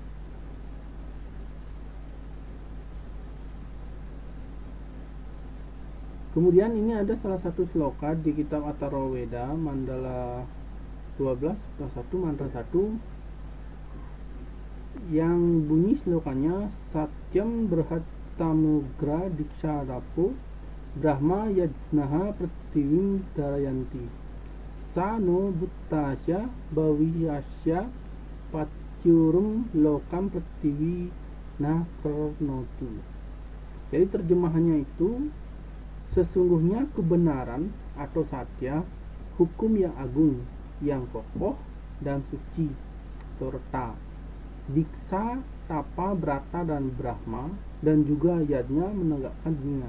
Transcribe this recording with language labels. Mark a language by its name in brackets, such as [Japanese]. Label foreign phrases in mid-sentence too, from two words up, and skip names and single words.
[Indonesian] Kemudian ini ada salah satu sloka di kitab Atharvaveda Mandala 12 kelas 1 mantra [Sanskrit] 1 [Indonesian] yang bunyi slokanya [Sanskrit] सत्यं ब्रहतमुग्र दीक्षरपो ब्रह्म यज्ञः प्रतिविं दरयन्ति सनो बुत्तस्य भव्यस्य पत्युरुं लोकं प्रतिवि नकर्णोतु. [Indonesian] Jadi terjemahannya itu, sesungguhnya kebenaran atau satya, hukum yang agung, yang kokoh dan suci, serta diksa, tapa, brata, dan brahma, dan juga yadnya menegakkan dunia.